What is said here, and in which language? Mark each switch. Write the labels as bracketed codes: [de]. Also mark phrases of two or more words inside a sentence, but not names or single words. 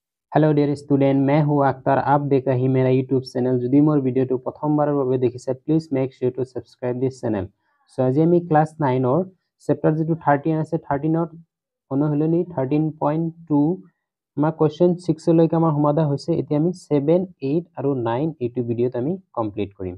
[hi] हेलो [en] dear student, [hi] मैं हूं अख्तर। आप देख रहे हैं मेरा [en] YouTube channel. [as] যদি মোৰ ভিডিওটো প্ৰথমবাৰৰ বাবে দেখিছে, [en] please make sure to subscribe this channel. [as] সো আজি আমি ক্লাস 9 ৰ চেপ্টাৰ যেটো 13 আছে 13 ত অনুশীলনী 13.2 আমাৰ কোৱেশ্চন 6 লৈকে আমাৰ সমাধান হৈছে। এতিয়া আমি 7 8 আৰু 9 এইটো ভিডিওত আমি কমপ্লিট কৰিম।